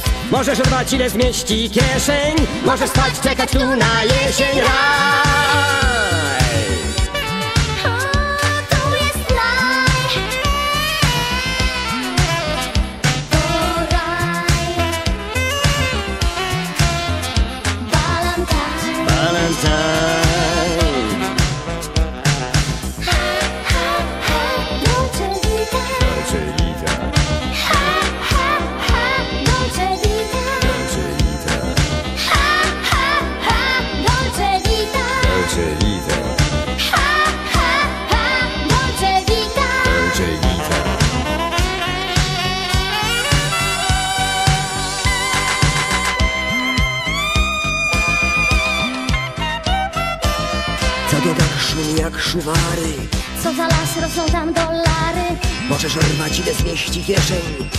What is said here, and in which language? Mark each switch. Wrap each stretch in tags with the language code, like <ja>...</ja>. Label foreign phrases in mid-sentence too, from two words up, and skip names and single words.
<pl>Możesz rwać ile zmieści kieszeń. Możesz spać, czekać tu na jesień. Raj! Tu jest raj. To raj. Valentine.</pl> <it>Dolce vita. Dolce vita. Dolce vita. Dolce vita.</it> <pl>Co to tak szumi jak szuwary? Co za las, rosną tam dolary. Możesz rwać ile zmieści kieszeń.</pl>